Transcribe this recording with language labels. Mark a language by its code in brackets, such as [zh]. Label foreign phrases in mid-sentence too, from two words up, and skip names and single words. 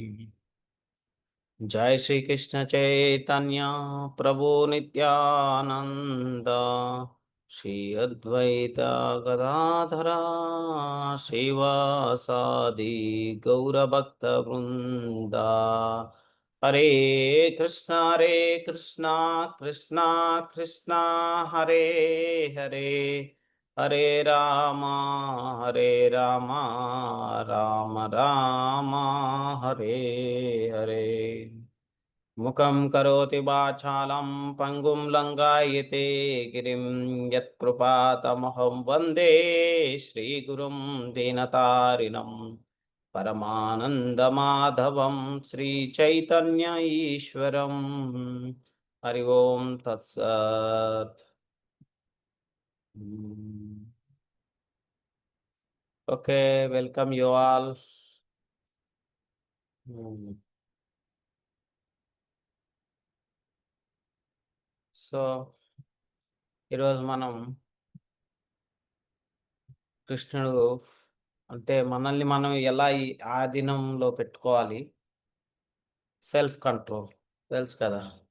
[sa] जय श्री कृष्ण चैतन्य प्रभु नित्यानंद श्री अद्वैत गदाधरा श्रीवासादि गौरभक्त वृंदा। हरे कृष्णा कृष्णा कृष्णा हरे हरे हरे राम राम राम हरे हरे। मुखं करोति वाचालं पंगुं लंघयते गिरिं यत्कृपातमहं वन्दे श्रीगुरुं दीनतारिणं परमानन्दमाधवं श्रीचैतन्य ईश्वरं। हरि ओं तत्सत्। [en] Okay, welcome you all. [te] సో ఈరోజు మనం కృష్ణుడు అంటే మనల్ని మనం ఎలా ఈ ఆధీనంలో పెట్టుకోవాలి, [en] self control [te] తెలుసు కదా.